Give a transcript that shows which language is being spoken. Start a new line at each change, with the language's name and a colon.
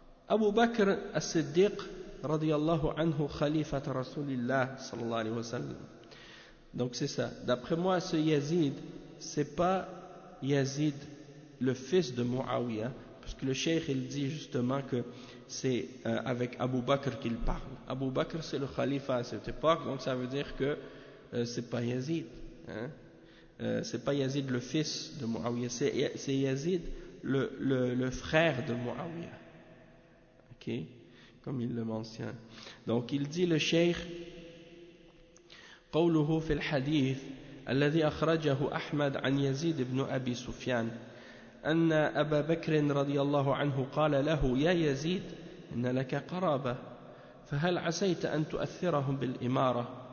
Arabic: أبو بكر الصديق رضي الله عنه خليفة رسول الله صلى الله عليه وسلم.
French: Donc c'est ça. D'après moi, ce Yazid, c'est pas Yazid le fils de Muawiyah, parce que le cheikh il dit justement que c'est avec Abu Bakr qu'il parle. Abu Bakr c'est le khalifa à cette époque, donc ça veut dire que c'est pas Yazid, hein? C'est pas Yazid le fils de Muawiyah, c'est Yazid le frère de Muawiyah, ok, comme il le mentionne. Donc il dit le cheikh
Arabic: قوله في الحديث الذي أخرجه أحمد عن يزيد بن أبي سفيان أن أبا بكر رضي الله عنه قال له يا يزيد إن لك قرابة فهل عسيت أن تؤثرهم بالإمارة.